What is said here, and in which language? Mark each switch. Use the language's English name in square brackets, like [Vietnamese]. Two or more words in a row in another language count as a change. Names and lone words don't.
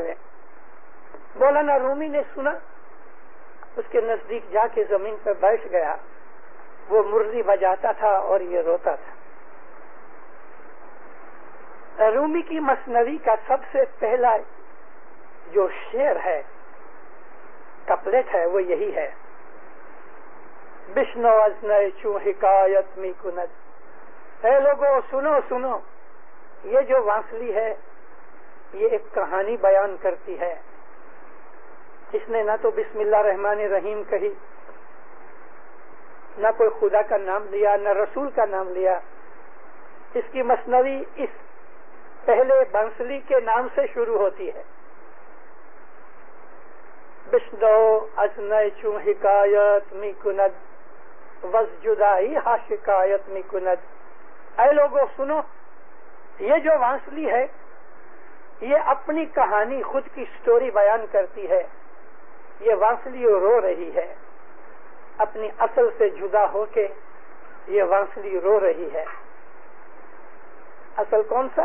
[Urdu] مولانا رومی نے سنا, اس کے نزدیک جا کے زمین پہ بیٹھ گیا. وہ مرلی بجاتا تھا اور یہ روتا تھا. رومی کی مثنوی کا سب سے پہلا جو شعر ہے, کپلیٹ ہے, وہ یہی ہے, [Persian] بشنو از نئے چوں حکایت می کند. [Urdu] اے لوگوں سنو سنو, یہ جو وانسلی ہے یہ ایک کہانی بیان کرتی ہے. اس نے نہ تو [Arabic] بسم اللہ الرحمن الرحیم [Urdu] کہی, نہ کوئی خدا کا نام لیا, نہ رسول کا نام لیا. اس کی مثنوی اس پہلے بانسلی کے نام سے شروع ہوتی ہے. [Persian] بشنو از نئے چوں حکایت می کند وز جدائی ہا شکایت می کند. [Urdu] اے لوگوں سنو, یہ جو وانسلی ہے یہ اپنی کہانی خود کی سٹوری بیان کرتی ہے. یہ وانسلی رو رہی ہے اپنی اصل سے جدا ہو کے. یہ وانسلی رو رہی ہے. اصل کون سا؟